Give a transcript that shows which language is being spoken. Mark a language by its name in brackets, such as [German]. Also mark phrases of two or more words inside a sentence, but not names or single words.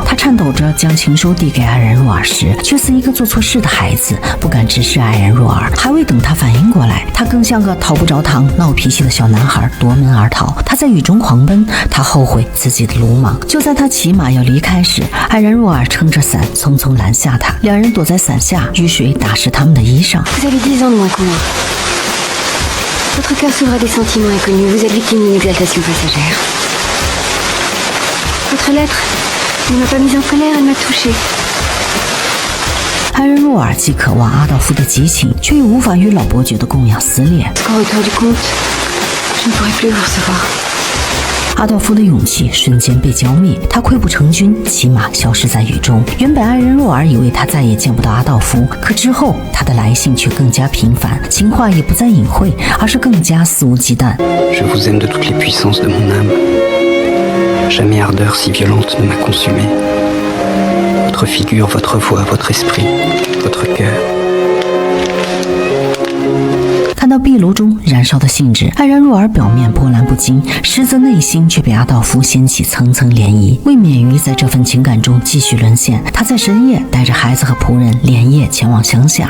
[Chinese] 他颤抖着将情书递给艾然若尔时，却似一个做错事的孩子，不敢直视艾然若尔。还未等他反应过来，他更像个讨不着糖闹脾气的小男孩，夺门而逃。他在雨中狂奔，他后悔自己的鲁莽。就在他骑马要离开时，艾然若尔撑着伞匆匆拦下他，两人躲在伞下，雨水打湿他们的衣裳。 [French] Vous avez 10 ans de moins que moi. Votre cœur s'ouvre à des sentiments inconnus. Vous êtes victime d'une exaltation passagère. Votre lettre ne m'a pas mise en colère, elle m'a touchée. [Chinese] 艾然若尔既渴望阿道夫的激情，却又无法与老伯爵的供养撕裂。 [French] Au retour du compte, je ne pourrai plus vous recevoir. [Chinese] 阿道夫的勇气瞬间被浇灭，他溃不成军，骑马消失在雨中。原本艾然若尔以为他再也见不到阿道夫，可之后他的来信却更加频繁，情话也不再隐晦，而是更加肆无忌惮。 [French] Je vous aime de toutes les puissances de mon âme. Jamais ardeur si violente ne m'a consumé. Votre figure, votre voix, votre esprit, votre cœur. [Chinese] 看到壁炉中燃烧的信纸，艾然若尔表面波澜不惊，实则内心却被阿道夫掀起层层涟漪。为免于在这份情感中继续沦陷，他在深夜带着孩子和仆人连夜前往乡下。